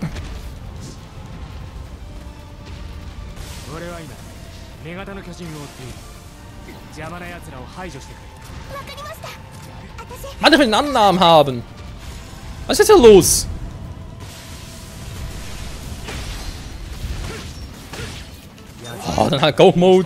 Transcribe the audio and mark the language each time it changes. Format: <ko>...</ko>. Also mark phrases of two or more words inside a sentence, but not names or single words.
<ja>俺は今女型の巨人を追っている。邪魔な奴らを排除してくれ。</ja> <de>Mann, ich will einen Annahmen haben. Was ist jetzt hier los? Oh, dann halt Go-Mode.</de>